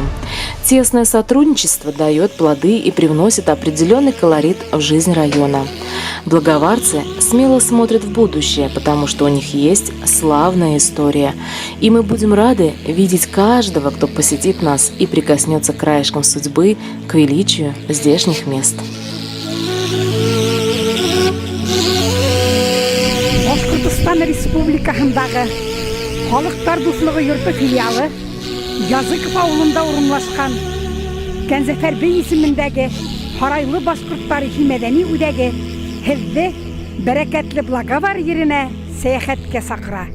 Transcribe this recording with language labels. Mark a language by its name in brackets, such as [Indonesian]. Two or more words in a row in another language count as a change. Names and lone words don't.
[Russian] Тесное сотрудничество дает плоды и привносит определенный колорит в жизнь района. Благоварцы смело смотрят в будущее, потому что у них есть славная история. И мы будем рады видеть каждого, кто посетит нас и прикоснется краешком судьбы к величию здешних мест. [Tatar] Башкортостан Республикасындагы Халыктар дуслыгы йорты филиалы Языков авылында урынлашкан Кәнзәфәр бей исемендәге Һарайлы башкорт тарихи мәдәни үдәге [Bashkir] һеҙҙе бәрәкәтле Благовар еренә сәяхәткә саҡыра.